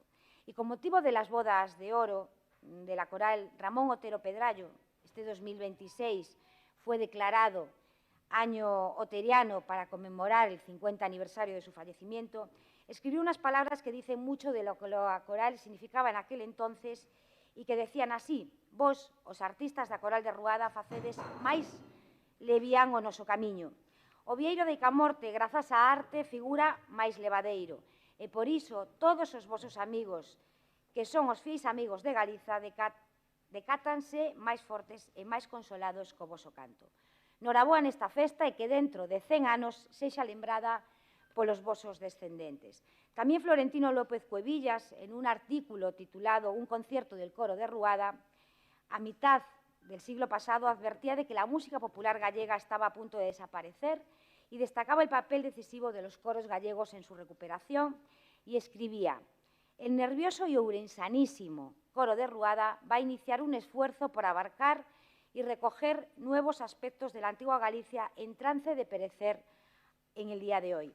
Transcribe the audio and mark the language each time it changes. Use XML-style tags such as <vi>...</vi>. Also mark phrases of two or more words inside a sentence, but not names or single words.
<es>Y con motivo de las bodas de oro de la coral, Ramón Otero Pedrayo, este 2026 fue declarado año oteriano para conmemorar el 50 aniversario de su fallecimiento, escribió unas palabras que dicen mucho de lo que la coral significaba en aquel entonces y que decían así:</es> <gl>vos, os artistas da coral de Ruada, facedes máis levián o noso camiño. O vieiro de Icamorte, grazas á arte, figura máis levadeiro. E por iso, todos os vosos amigos, que son os fiéis amigos de Galiza, decátanse máis fortes e máis consolados co voso canto. Noraboa nesta festa e que dentro de 100 anos sexa lembrada polos vosos descendentes. Tamén Florentino López Cuevillas,</gl> <es>en un artículo titulado Un concierto del coro de Ruada, a mitad del siglo pasado, advertía de que la música popular gallega estaba a punto de desaparecer y destacaba el papel decisivo de los coros gallegos en su recuperación y escribía: el nervioso y ourensanísimo coro de Ruada va a iniciar un esfuerzo por abarcar y recoger nuevos aspectos de la antigua Galicia en trance de perecer en el día de hoy.</es>